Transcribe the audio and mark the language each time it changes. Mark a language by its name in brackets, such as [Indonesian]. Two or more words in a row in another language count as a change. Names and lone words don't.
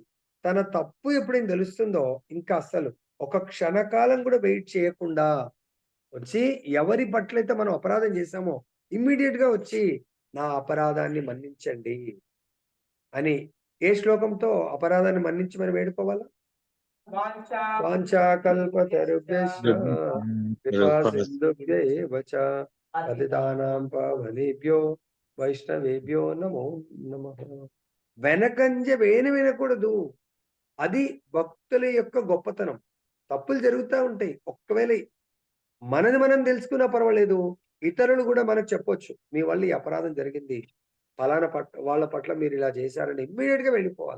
[Telugu] తన తప్పు ఎప్పుడైనా తెలుస్తుందో ఇంకా అస్సలు ఒక క్షణకాలం కూడా వెయిట్ చేయకుండా వచ్చి ఎవరి పట్లయితే మనం అపరాధం చేశామో ఇమ్మీడియట్ గా వచ్చి నా అపరాధాన్ని మన్నించండి అని ఏ శ్లోకంతో అపరాధాన్ని మన్నించమని వేడుకోవాలా? [Sanskrit] వాంఛాకల్పతరుభ్యశ్చ కృపాసింధుభ్యైవ చ పతితానాం పావనేభ్యో వైష్ణవేభ్యో నమో నమః. [Telugu] వెనకంజ వినకూడదు. అది భక్తుల యొక్క గొప్పతనం. తప్పులు జరుగుతూ ఉంటాయి. ఒక్కవేళ మనది మనం తెలుసుకున్నా పర్వాలేదు, ఇతరులు కూడా మనకు చెప్పొచ్చు, మీ వల్ల ఈ అపరాధం జరిగింది, ఫలానా వాళ్ళ పట్ల మీరు ఇలా చేశారని ఇమ్మీడియట్ గా వెళ్ళిపోవాలి.